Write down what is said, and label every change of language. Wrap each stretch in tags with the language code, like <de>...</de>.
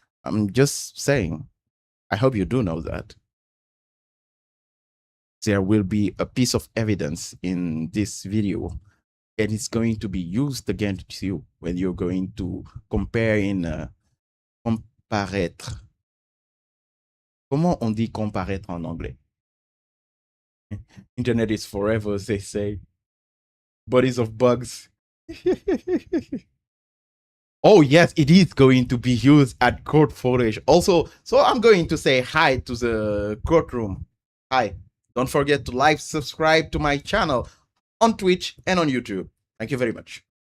<en>I'm just saying. I hope you do know that. There will be a piece of evidence in this video, and it's going to be used against you when you're going to compare in comparaître.</en> <fr>Comment on dit comparaître en anglais?</fr> <en>Internet is forever, they say. Bodies of bugs. Oh yes, it is going to be used at court footage. Also, so I'm going to say hi to the courtroom. Hi. Don't forget to like, subscribe to my channel on Twitch and on YouTube. Thank you very much.</en>